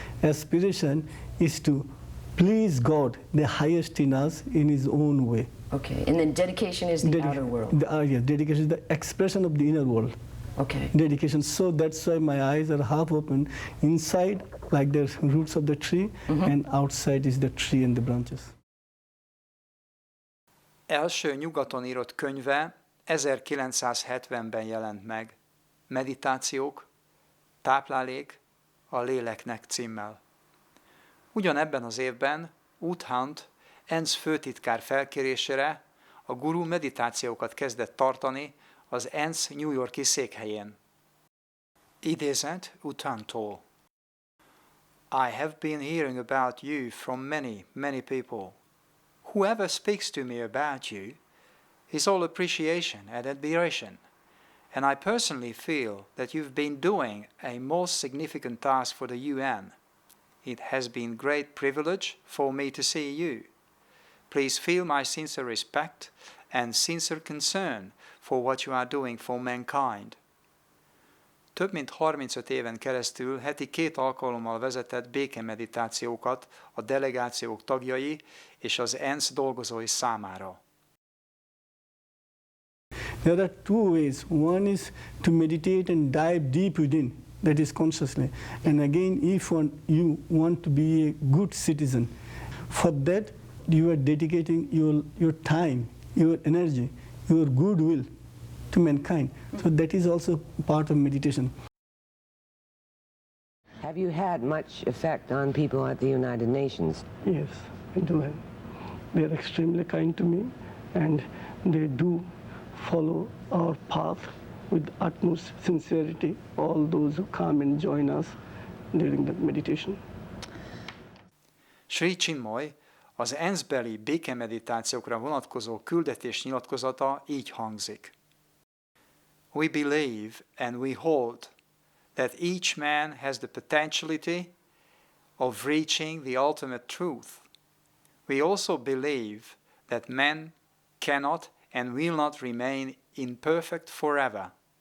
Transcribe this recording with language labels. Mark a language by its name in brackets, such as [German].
[English] Aspiration is to please God, the highest in us, in His own way. Okay, and then dedication is the outer world. Yes, dedication is the expression of the inner world. Okay. Dedication. So that's why my eyes are half open. Inside, like the roots of the tree, and outside is the tree and the branches. [Hungarian] Első nyugaton írott könyve 1970-ben jelent meg. Meditációk, táplálék a léleknek címmel. Ugyanebben az évben után ENSZ főtitkár felkérésére a guru meditációkat kezdett tartani az ENSZ New York-i székhelyén. Idézet utántól. [English] I have been hearing about you from many people. whoever speaks to me about you is all appreciation and admiration. And I personally feel that you've been doing a most significant task for the UN. It has been great privilege for me to see you. Please feel my sincere respect and sincere concern for what you are doing for mankind. [Hungarian] Több mint 35 éven keresztül heti 2 alkalommal vezetett békemeditációkat a delegációk tagjai és az ENSZ dolgozói számára. [English] There are two ways. One is to meditate and dive deep within, that is consciously. And again, if you want to be a good citizen, for that you are dedicating your time, your energy, your goodwill to mankind. So that is also part of meditation. Have you had much effect on people at the United Nations? Yes, I do. They are extremely kind to me, and they do follow our path with utmost sincerity, all those who come and join us during the meditation. [Hungarian] Sri Chinmoy az ENSZ-beli békemeditációkra vonatkozó küldetés nyilatkozata így hangzik. [English] We believe and we hold that each man has the potentiality of reaching the ultimate truth. We also believe that man cannot and will not remain imperfect forever.